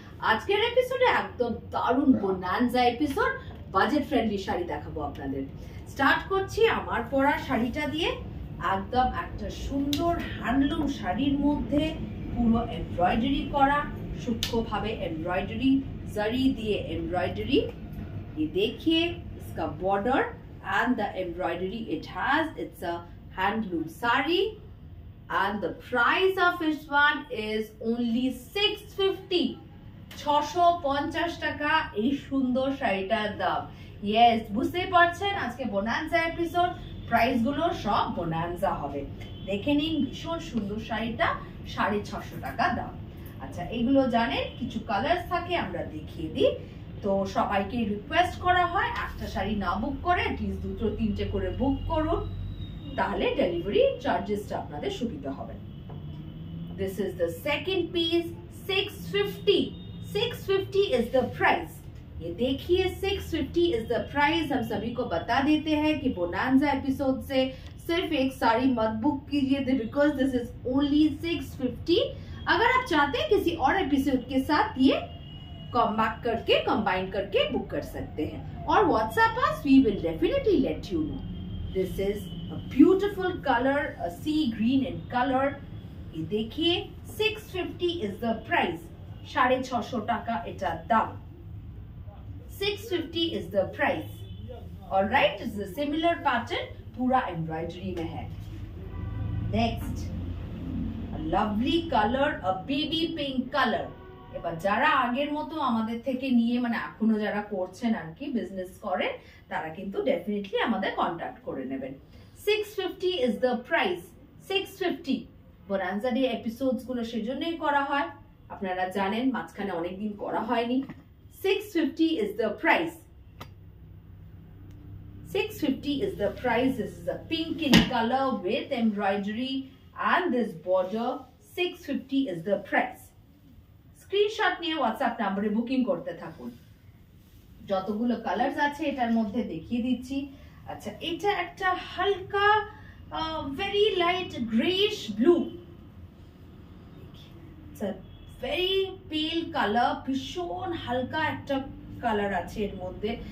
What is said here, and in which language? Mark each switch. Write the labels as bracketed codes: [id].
[bn] আজকের এপিসোডে একদম দারুণ bonanza episode, budget friendly sari দেখাবো আপনাদের। স্টার্ট করছি আমার পরা শাড়িটা দিয়ে। একদম একটা সুন্দর হ্যান্ডলুম শাড়ির মধ্যে পুরো এমব্রয়ডারি করা, সূক্ষ্মভাবে এমব্রয়ডারি, जरी दिए एम्ब्रॉयडरी। [hi] ये देखिए इसका border [en] and the embroidery it has, it's a handloom sari and the price of this one is only 650 [bn] 650 টাকা এই সুন্দর শাড়িটার দাম। यस, বুঝতেই পারছেন আজকে বোনানজা এপিসোড, প্রাইস গুলো সব বোনানজা হবে। দেখে নিন ভীষণ সুন্দর শাড়িটা 650 টাকা দাম। আচ্ছা, এগুলো জানেন কিছু কালার্স থাকে, আমরা দেখিয়ে দিই। তো সবাইকে রিকোয়েস্ট করা হয় একটা শাড়ি না বুক করে অ্যাটলিস্ট দুটো তিনটে করে বুক করুন, তাহলে ডেলিভারি চার্জেসটা আপনাদের সুবিধা হবে। [en] This is the second piece, 650 is the price. ये देखिए 650 is the price. [hi] हम सभी को बता देते हैं कि बोनांजा एपिसोड से सिर्फ एक साड़ी मत बुक कीजिए [en] Because this is only 650। [hi] अगर आप चाहते हैं किसी और एपिसोड के साथ ये कंबाइन करके बुक कर सकते हैं और [en] WhatsApp us, we will definitely let you know. This is a beautiful colour, a sea green in colour. [hi] ये देखिए [en] 650 is the price, [bn] 650 টাকা এটা দাম। [en] 650 is the price. Alright, it's a similar pattern, [hi] पूरा एम्ब्रॉयडरी में है। [en] Next lovely colour, a baby pink colour. [bn] এবার যারা আগের মতো আমাদের থেকে নিয়ে মানে এখনো যারা করছেন আর কি বিজনেস করেন, তারা কিন্তু ডেফিনেটলি আমাদের কন্টাক্ট করে নেবেন। [en] 650 is the price. [bn] 650 bonanza day episodes গুলো সেজন্যই করা হয়, আপনারা জানেন মাঝখানে অনেকদিন করা হয়নি। [en] 650 is the price. 650 is the price. This is a pink in color with embroidery and this border. 650 is the price. [bn] Screenshot নিয়ে হোয়াটসঅ্যাপ নম্বরে বুকিং করতে থাকুন। যতগুলো কালারস আছে এটার মধ্যে দেখিয়ে দিচ্ছি। আচ্ছা, এটা একটা হালকা very light greyish blue, [en] it's a very pale colour, [bn] ভীষণ হালকা একটা কালার আছে এর মধ্যে।